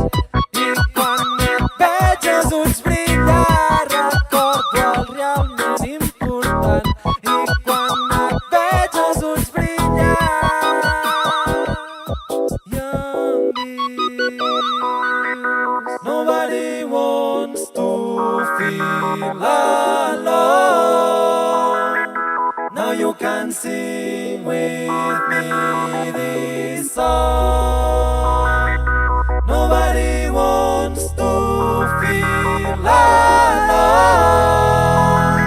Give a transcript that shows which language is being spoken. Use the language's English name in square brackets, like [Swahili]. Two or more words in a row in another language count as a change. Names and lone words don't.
[Catalan] I quan et veig els ulls brillar, recordo el realment important. I quan et veig els ulls brillar, i em dius [English] nobody wants to feel alone. Now you can sing with me this song. Nobody wants to feel alone.